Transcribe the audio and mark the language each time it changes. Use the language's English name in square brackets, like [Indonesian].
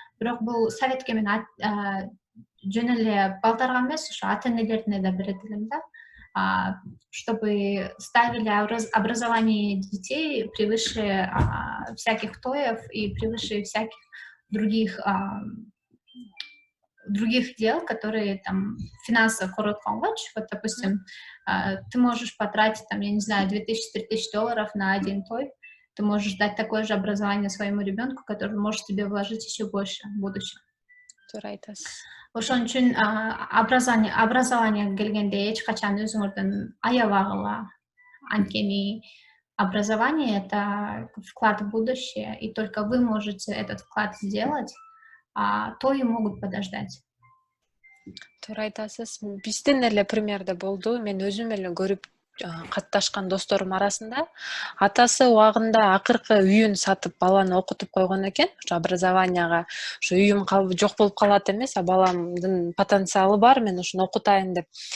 [Kyrgyz] Бирок бул советке мен жөн эле балдарга эмес, ошо ата-энелерине да берет элем да, [Russian] чтобы ставили образование детей превыше всяких тоев и превыше всяких других дел, которые там финансово коротконгоч. Вот, допустим, ты можешь потратить, там, я не знаю, $2000-3000 на один той, ты можешь дать такое же образование своему ребенку, который может тебе вложить еще больше в будущем. [Kyrgyz] Ошон үчүн образование келгенде эч качан өзүңөрдөн аябагыла. [Russian] Анткени образование — это вклад в будущее, и только вы можете этот вклад сделать, тои могут подождать. [Kyrgyz] Туура айтасыз. Биздин эле примерде болду. Мен өзүм эле көрүп катташкан досторум арасында атасы убагында акыркы үйүн сатып баланы окутуп койгон экен. Ошо образованияга, ошо үйүм жок болуп калат эмес, баламдын потенциалы бар, мен ошону окутайын деп.